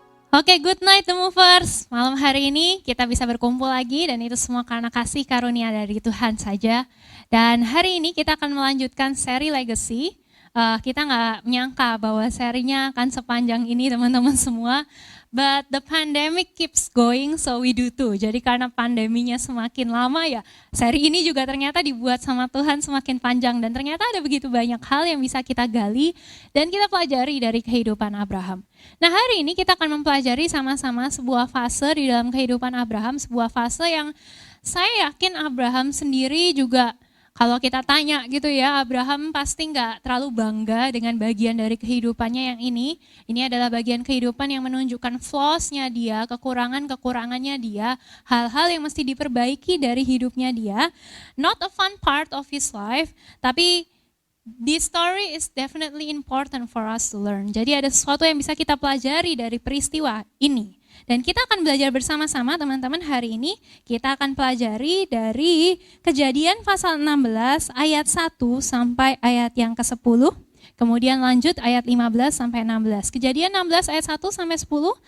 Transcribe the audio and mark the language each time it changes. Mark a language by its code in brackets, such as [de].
[en] Oke, good night The Movers. [id] Malam hari ini kita bisa berkumpul lagi dan itu semua karena kasih karunia dari Tuhan saja. Dan hari ini kita akan melanjutkan seri Legacy. Kita nggak menyangka bahwa serinya akan sepanjang ini teman-teman semua. [en] But the pandemic keeps going, so we do too. [id] Jadi karena pandeminya semakin lama ya, seri ini juga ternyata dibuat sama Tuhan semakin panjang. Dan ternyata ada begitu banyak hal yang bisa kita gali dan kita pelajari dari kehidupan Abraham. Nah hari ini kita akan mempelajari sama-sama sebuah fase di dalam kehidupan Abraham. Sebuah fase yang saya yakin Abraham sendiri juga, kalau kita tanya gitu ya, Abraham pasti nggak terlalu bangga dengan bagian dari kehidupannya yang ini. Ini adalah bagian kehidupan yang menunjukkan flaws-nya dia, kekurangan-kekurangannya dia, hal-hal yang mesti diperbaiki dari hidupnya dia. [en] Not a fun part of his life, [id] tapi [en] this story is definitely important for us to learn. [id] Jadi ada sesuatu yang bisa kita pelajari dari peristiwa ini. Dan kita akan belajar bersama-sama teman-teman hari ini. Kita akan pelajari dari Kejadian pasal 16 ayat 1 sampai ayat yang ke-10. Kemudian lanjut ayat 15 sampai 16. Kejadian 16 ayat 1 sampai 10.